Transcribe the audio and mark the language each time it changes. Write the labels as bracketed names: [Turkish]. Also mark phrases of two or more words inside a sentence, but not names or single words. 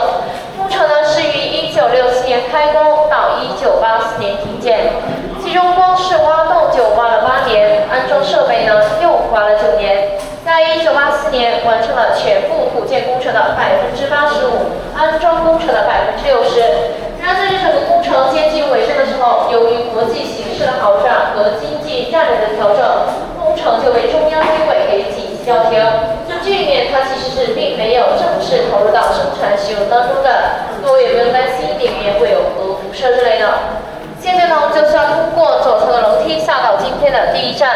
[Chinese] 工程呢是於1967年開工到1984年停建，其中光是挖洞就挖了8年，安裝設備呢又花了9年。在1984年完成了全部土建工程的85%，安裝工程的60%。然而在这整个工程接近尾声的时候，由于國際形勢的好轉和經濟戰略的調整，工程就被中央軍委給緊急叫停。這劇裡面它其實是並沒有正式投入到生產使用當中的，各位有沒有擔心裡面會有核輻射之類的？現在呢，我們就是要通過左側的樓梯下到今天的第一站。